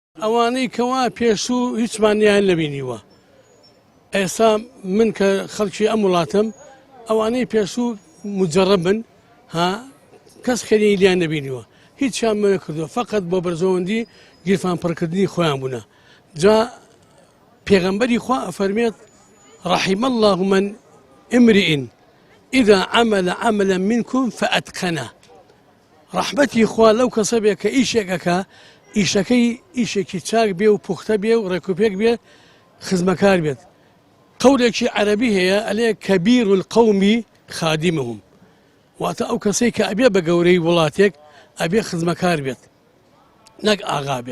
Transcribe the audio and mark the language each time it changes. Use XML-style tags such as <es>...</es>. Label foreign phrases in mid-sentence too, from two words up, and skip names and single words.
<ckb>ئەوانەی کەوا پێشوو هیچمانیان نەبینیوە. ئێستا من کە خەڵکی ئەم وڵاتم ئەوانەی پێشوو مجربن ها کەس خێری لیان نەبینیوە هیچیان من نەکردووە فقط بۆ بەرزەوەندی گیرفان پڕکردنی خۆیان بوونە. جا پێغەمبەری خوا ئەفەرمێت</ckb> <ar>رحم الله من امرئ إذا عمل عملا منكم فأتقنه.</ar> <ckb>رحمەتی خوا لەو کەسە بێ کە ئیشێکەکە ئیشەکەی ئیشێکی چاک بێ و پوختە بێ و ڕێکوپێک بێ خزمەکار بێت. قولێکی عەرەبی هەیە ئەلێ</ckb> <ar>کەبیر القەومی خادمهم</ar> <ckb>واتە ئەو کەسەی کە ئەبێ بە گەورەی وڵاتێک ئەبێ خزمەکار بێت نەک ئاغا بێت.</ckb>